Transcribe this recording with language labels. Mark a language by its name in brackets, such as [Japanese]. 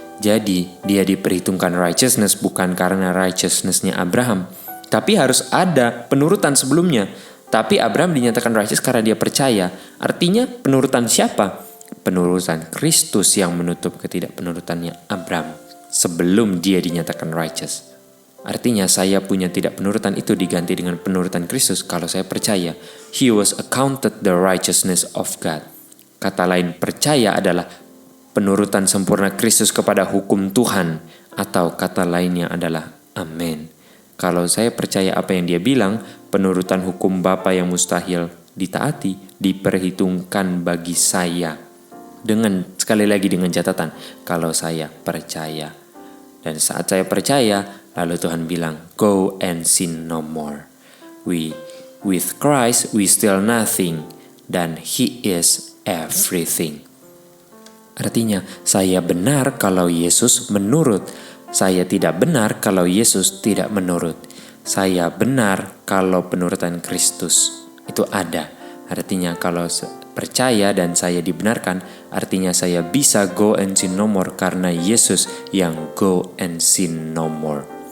[Indonesian] Jadi dia diperhitungkan righteousness bukan karena righteousness-nya Abraham, tapi harus ada penurutan sebelumnya. Tapi Abraham dinyatakan righteous karena dia percaya. Artinya penurutan siapa? penurutan Kristus yang menutup ketidakpenurutannya Abraham sebelum dia dinyatakan righteous. Artinya saya punya tidak penurutan itu diganti dengan penurutan Kristus kalau saya percaya. [English] He was accounted the righteousness of God. [Indonesian] Kata lain, percaya adalah penurutan sempurna Kristus kepada hukum Tuhan, atau kata lainnya adalah amin. Kalau saya percaya apa yang dia bilang, penurutan hukum Bapa yang mustahil ditaati diperhitungkan bagi saya. Dengan sekali lagi dengan catatan, kalau saya percaya. Dan saat saya percaya, lalu Tuhan bilang, [English] go and sin no more. With Christ we still nothing, [Indonesian] dan [English] He is everything. [Indonesian] Artinya, saya benar kalau Yesus menurut. Saya tidak benar kalau Yesus tidak menurut. Saya benar kalau penurutan Kristus itu ada. Artinya kalau percaya dan saya dibenarkan, artinya saya bisa [English] go and sin no more [Indonesian] karena Yesus yang go and sin no more.